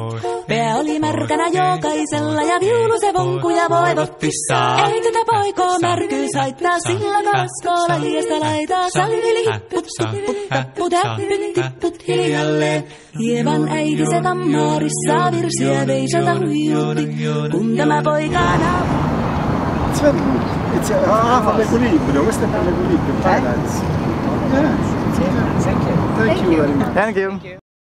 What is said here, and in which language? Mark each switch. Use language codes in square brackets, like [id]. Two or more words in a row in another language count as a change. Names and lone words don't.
[fi] Pää oli märkänä jokaisella ja viulu se vonkuja voivotti. Ei tätä poikoo märkyys haittaa, sillä kaskoo laijasta laitaa. Salivili hipput, tupput, tapput, äppyt, tipput hiljalleen. Ievan äiti se kammarissa virsiä veisalta huijutti, kun tämä poika [et] Nagu liikuda, ma mõtlen nagu liikuda. [en] Thank you very much. Thank you.